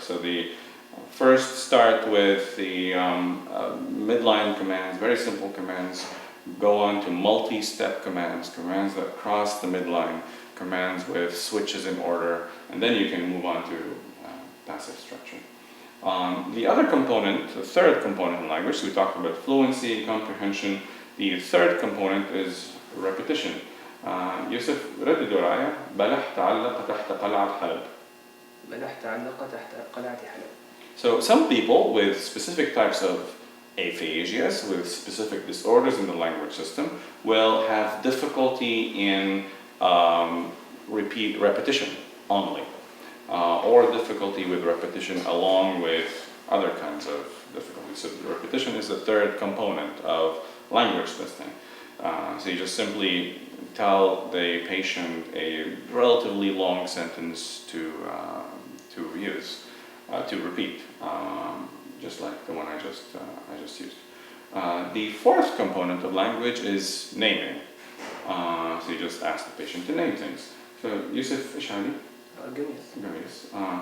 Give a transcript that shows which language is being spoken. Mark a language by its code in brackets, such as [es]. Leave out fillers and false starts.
[en] So the first start with the midline commands, very simple commands, go on to multi-step commands, commands that cross the midline, commands with switches in order, and then you can move on to passive structure. The other component, the third component in language, so we talked about fluency and comprehension. The third component is repetition. [ar] يوسف ردد ورايا بلح تعلق تحت قلعة حلب. بلح تعلق تحت قلعة حلب. [en] So some people with specific types of aphasias, with specific disorders in the language system, will have difficulty in repetition only, or difficulty with repetition along with other kinds of difficulties. So repetition is the third component of language testing. So you just simply tell the patient a relatively long sentence to use, to repeat, just like the one I just used. The fourth component of language is naming. So you just ask the patient to name things. [ar] So يوسف إيش هذه؟ قميص.